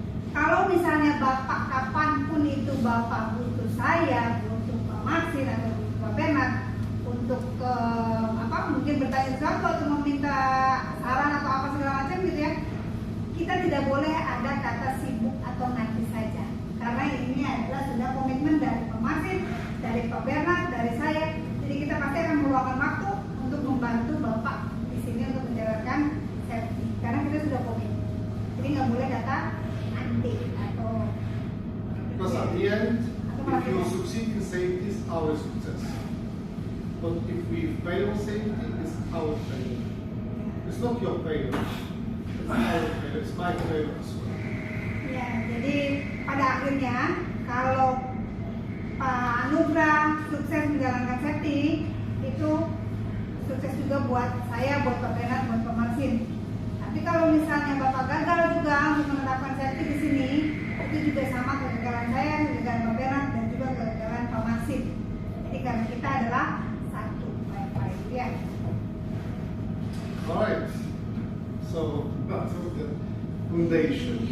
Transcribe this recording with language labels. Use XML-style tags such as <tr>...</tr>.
<id>Kalau misalnya Bapak kapanpun itu Bapak butuh saya, butuh Pak Martin atau butuh Pak Bernard untuk mungkin bertanya sesuatu atau meminta saran atau apa segala macam gitu ya, kita tidak boleh ada kata sibuk atau nanti saja, karena ini adalah sudah komitmen dari Pak Martin, dari Pak Bernard, dari saya. Jadi kita pasti akan meluangkan waktu untuk membantu Bapak di sini untuk menjalankan safety, karena kita sudah komit. Jadi nggak boleh kata nanti atau.</id> <en>Because at the end, if you succeed in safety, it's our success. But if we fail in safety, it's our failure. It's not your failure. It's our failure. It's my failure as well.</en> <id>Ya, jadi pada akhirnya kalau Pak Anugrah sukses menjalankan safety, itu sukses juga buat saya, buat Pak Bernard, buat Pak Martin. Tapi kalau misalnya Bapak gagal juga untuk menerapkan safety di sini, itu juga sama kegagalan saya, kegagalan Pak Bernard, dan juga kegagalan Pak Martin. Jadi karena kita adalah satu, baik-baik ya.</id> <en>Alright. So that's the foundation.</en>